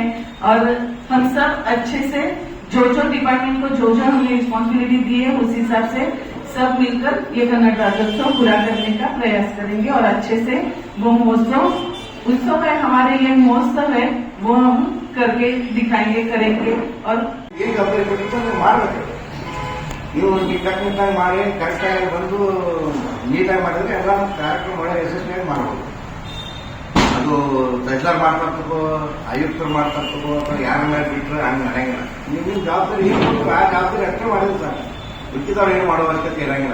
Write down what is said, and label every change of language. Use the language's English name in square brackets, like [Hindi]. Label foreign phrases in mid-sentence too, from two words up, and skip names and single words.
[Hindi] और हम सब अच्छे से जो डिपार्टमेंट को जो हमने रिस्पॉन्सिबिलिटी दी है उस हिसाब से सब मिलकर ये कन्नड़ राज्योत्सव पूरा करने का प्रयास करेंगे. और अच्छे से वो उत्सव है, हमारे ये महोत्सव है, वो हम करके दिखाएंगे, करेंगे. और [Kannada] ನೀವು ಟೆಕ್ನಿಕಲ್ ಮಾಡಿ ಕರೆಕ್ಟಾಗಿ ಬಂದು ನೀಟಾಗಿ ಮಾಡಿದ್ರೆ ಎಲ್ಲ ಕಾರ್ಯಕ್ರಮ ಒಳ್ಳೆ ಯಶಸ್ವಿಯಾಗಿ ಮಾಡ್ಬೋದು. ಅದು ತಹಸೀಲ್ದಾರ್ ಮಾಡ್ತಕ್ಕೋ, ಆಯುಕ್ತರು ಮಾಡ್ತಕ್ಕೋ, ಅಥವಾ ಯಾರ ಮೇಲೆ ಬಿಟ್ಟರೆ ಹಂಗೆ ನಡೆಯಂಗಿಲ್ಲ. ನಿಮ್ಮ ಜವಾಬ್ದಾರಿ ಏನು ಕೊಟ್ಟರು ಆ ಜವಾಬ್ದಾರಿ ಅಷ್ಟೇ ಮಾಡಿದ್ರು ಸರ್. ಉಚಿತವ್ರು ಏನು ಮಾಡುವ ಅವಶ್ಯಕತೆ ಇರಂಗಿಲ್ಲ.